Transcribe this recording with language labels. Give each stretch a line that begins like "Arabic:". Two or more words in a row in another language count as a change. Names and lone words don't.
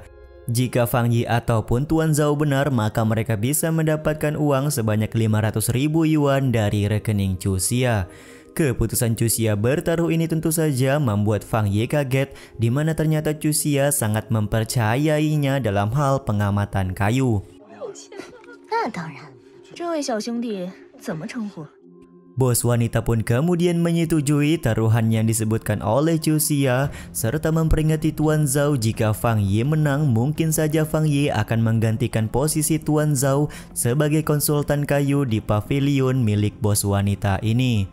Indonesian: Jika Fang Yi ataupun Tuan Zhao benar, maka mereka bisa mendapatkan uang sebanyak 500.000 yuan dari rekening Cusia. Keputusan Cusia bertaruh ini tentu saja membuat Fang Yi kaget, di mana ternyata Cusia sangat mempercayainya dalam hal pengamatan kayu.
Chinese: 那当然，这位小兄弟怎么称呼？
Indonesian: Bos wanita pun kemudian menyetujui taruhan yang disebutkan oleh Chu Xia serta memperingati Tuan Zhao jika Fang Yi menang mungkin saja Fang Yi akan menggantikan posisi Tuan Zhao sebagai konsultan kayu di pavilion milik bos wanita ini.